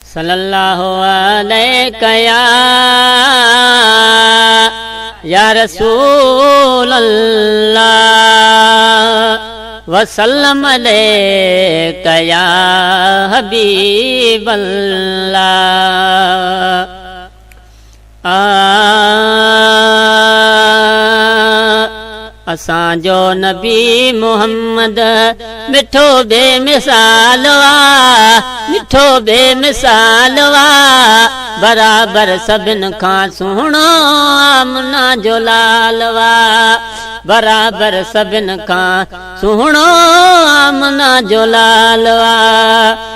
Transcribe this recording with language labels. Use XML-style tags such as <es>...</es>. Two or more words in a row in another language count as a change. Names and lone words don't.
<ar>صلی اللہ علیہ یا، یا رسول اللہ، وسلم علیہ یا حبیب اللہ۔</ar> <sd>آ، اسان جو نبی محمد مٺو بي مثال آ، مٺو بي مثال آ، برابر سڀن کان سهڻو آمنا جو لال آ، برابر سڀن کان سهڻو آمنا جو لال آ۔</sd>